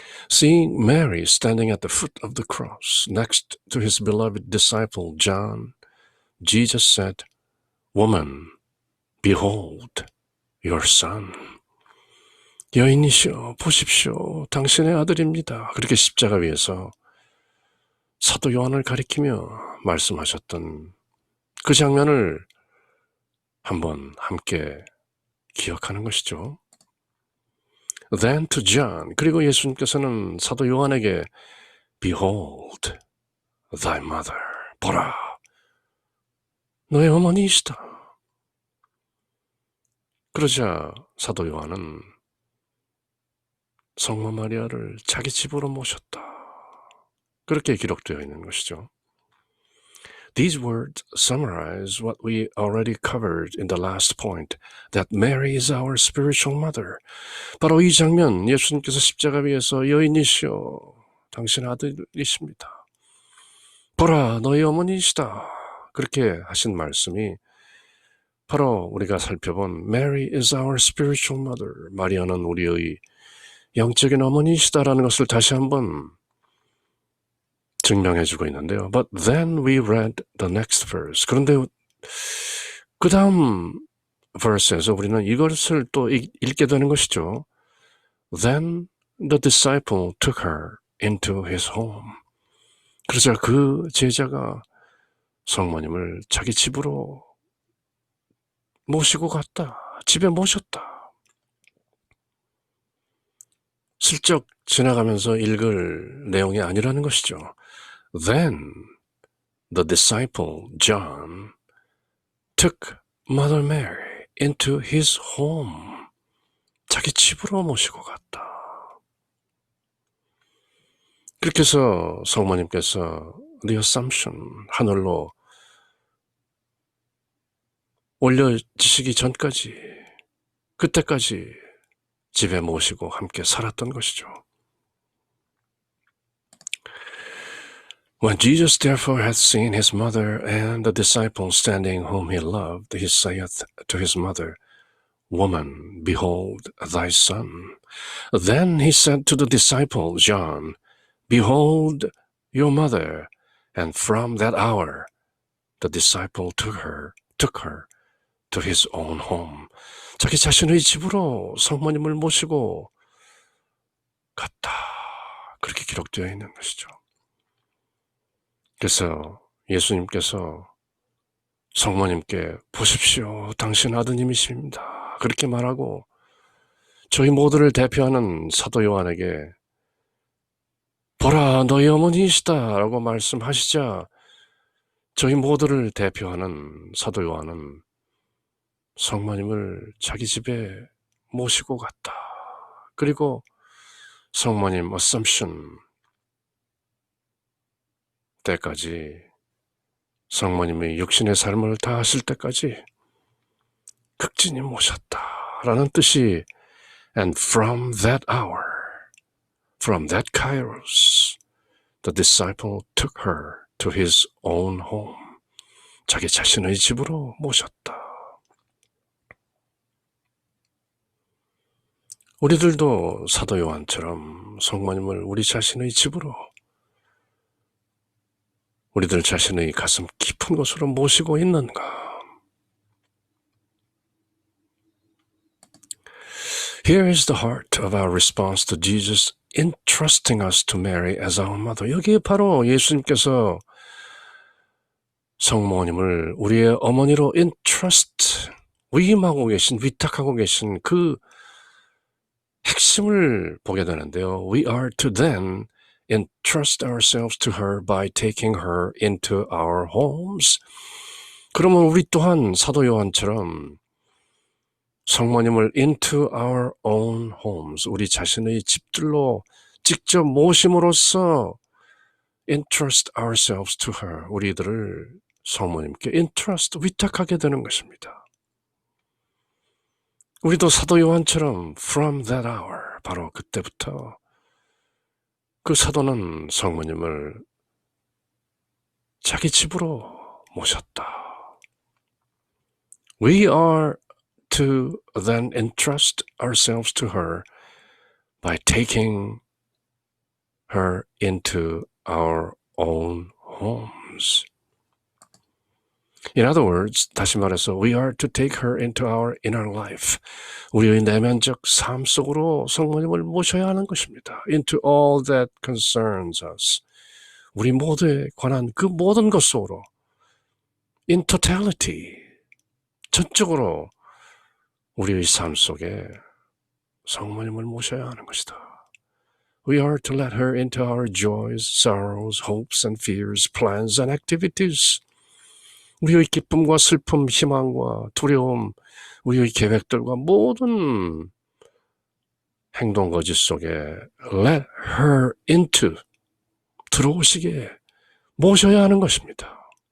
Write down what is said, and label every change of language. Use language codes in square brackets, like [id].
[en] Seeing Mary standing at the foot of the cross next to his beloved disciple John, Jesus said, Woman, behold your son. [ko] 여인이시여 보십시오. 당신의 아들입니다. 그렇게 십자가 위에서 사도 요한을 가리키며 말씀하셨던 그 장면을 한번 함께 기억하는 것이죠. [en] Then to John, [ko] 그리고 예수님께서는 사도 요한에게 [en] Behold thy mother, [ko] 보라, 너의 어머니이시다. 그러자 사도 요한은 성모 마리아를 자기 집으로 모셨다. 그렇게 기록되어 있는 것이죠. [en] These words summarize what we already covered in the last point, that Mary is our spiritual mother. [ko] 바로 이 장면, 예수님께서 십자가 위에서 여인이시여, 당신 아들이십니다. 보라, 너희 어머니이시다. 그렇게 하신 말씀이 바로 우리가 살펴본 [en] Mary is our spiritual mother. [ko] 마리아는 우리의 영적인 어머니이시다라는 것을 다시 한번 증명해주고 있는데요. [en] But then we read the next verse. [ko] 그런데 그 다음 verse에서 우리는 이것을 또 읽게 되는 것이죠. [en] Then the disciple took her into his home. [ko] 그러자 그 제자가 성모님을 자기 집으로 모시고 갔다. 집에 모셨다. 슬쩍 지나가면서 읽을 내용이 아니라는 것이죠. [en] Then the disciple John took Mother Mary into his home. [ko] 자기 집으로 모시고 갔다. 그렇게 해서 성모님께서 the Assumption 하늘로 올려지시기 전까지 그때까지 집에 모시고 함께 살았던 것이죠. [en] When Jesus therefore hath seen his mother and the disciple standing whom he loved, he saith to his mother, Woman, behold thy son. Then he said to the disciple John, Behold your mother. And from that hour the disciple took her to his own home. [ko] 자기 자신의 집으로 성모님을 모시고 갔다. 그렇게 기록되어 있는 것이죠. 그래서 예수님께서 성모님께 보십시오. 당신 아드님이십니다. 그렇게 말하고 저희 모두를 대표하는 사도 요한에게 보라 너희 어머니이시다 라고 말씀하시자 저희 모두를 대표하는 사도 요한은 성모님을 자기 집에 모시고 갔다. 그리고 성모님 Assumption 때까지 성모님의 육신의 삶을 다 하실 때까지 극진히 모셨다라는 뜻이 [en] And from that hour, from that kairos, the disciple took her to his own home. [ko] 자기 자신의 집으로 모셨다. 우리들도 사도 요한처럼 성모님을 우리 자신의 집으로 우리들 자신의 가슴 깊은 곳으로 모시고 있는가? [en] Here is the heart of our response to Jesus entrusting us to Mary as our mother. [ko] 여기에 바로 예수님께서 성모님을 우리의 어머니로 entrust, 위임하고 계신, 위탁하고 계신 그 핵심을 보게 되는데요. [en] We are to then entrust ourselves to her by taking her into our homes. [ko] 그러면 우리 또한 사도 요한처럼 성모님을 [en] into our own homes, [ko] 우리 자신의 집들로 직접 모심으로써 [en] entrust ourselves to her, [ko] 우리들을 성모님께 entrust, 위탁하게 되는 것입니다. 우리도 사도 요한처럼 [en] from that hour, [ko] 바로 그때부터 그 사도는 성모님을 자기 집으로 모셨다. [en] We are to then entrust ourselves to her by taking her into our own homes. In other words, [ko] 다시 말해서 [en] we are to take her into our inner life. [ko] 우리의 내면적 삶 속으로 성모님을 모셔야 하는 것입니다. [en] Into all that concerns us. [ko] 우리 모두에 관한 그 모든 것 속으로 [en] in totality, [ko] 전적으로 우리의 삶 속에 성모님을 모셔야 하는 것이다. [en] We are to let her into our joys, sorrows, hopes and fears, plans and activities. [ko] 우리의 기쁨과 슬픔, 희망과 두려움, 우리의 계획들과 모든 행동 거짓 속에 [en] let her into, [ko] 들어오시게 모셔야 하는 것입니다.